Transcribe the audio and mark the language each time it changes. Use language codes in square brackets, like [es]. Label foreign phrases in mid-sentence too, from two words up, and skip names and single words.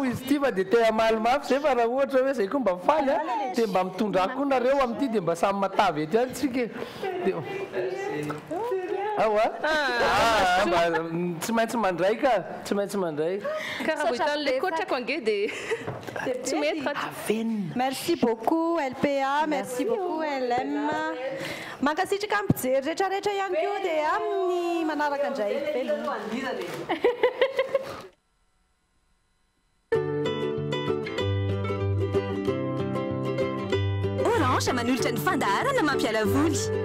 [mg] izy ty fa dia tena malomafy zay fa raha ohatra hoe zay koa mba faly dia mba mitondrako koa nareo amin'ity dia mba samy matavy ety any tsika tsy maintsy mandray ka tsy maintsy mandray karaha hitan'le kotrako ange dia tsy mety fa [fr] merci beaucoup LPA merci beaucoup LM [mg] mankasitraka ampijery rehetrarehetra ihany koa dia amin'ny manaraka indray Orange manolotra ny fandaharana mampiala voly